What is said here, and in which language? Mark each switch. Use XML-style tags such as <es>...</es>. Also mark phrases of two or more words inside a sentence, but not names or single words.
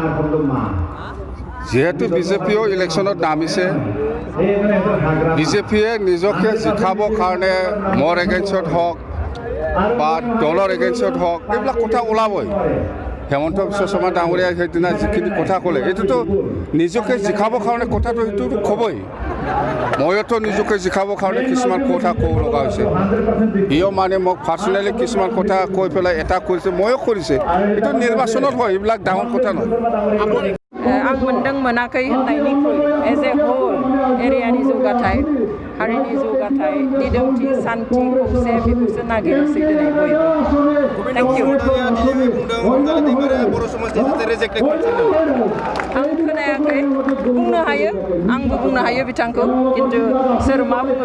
<as>যেহেতু BJP-ও ইলেকশ্যনত নামিছে BJP-য়ে নিজকে জিকাবৰ কাৰণে মোৰ এগেইনষ্টত হওক বা দলৰ এগেইনষ্টত হওক এইবিলাক কথা ওলাবই হেমন্ত বিশ্ব শৰ্মা ডাঙৰীয়াই সেইদিনা যিখিনি কথা ক'লে এইটোতো নিজকে জিকাবৰ কাৰণে কথাটো সেইটো ক'বই মইতো নিজকে জিকাবৰ কাৰণে কিছুমান কথা ক'ব লগা হৈছে ইও মানে মোক পাৰ্চনেলি কিছুমান কথা কৈ পেলাই এটা কৰিছে ময়ো কৰিছে এইটো নিৰ্বাচনত হয় এইবিলাক ডাঙৰ কথা নহয়</as> <brx>आं मोनदों मोनाखै होननायनिख्रुइ</brx> <en>as a whole</en> <brx>एरियानि जौगाथाय हारिनि जौगाथाय दिदोमथि सान्थि खौसे बेखौसो नागिरसै दिनै बयबो</brx> <en>thank you</en> <brx>आं खोनायाखै बुंनो हायो आंबो बुंनो हायो बिथांखौ खिन्थु सोर मा बुङो</brx>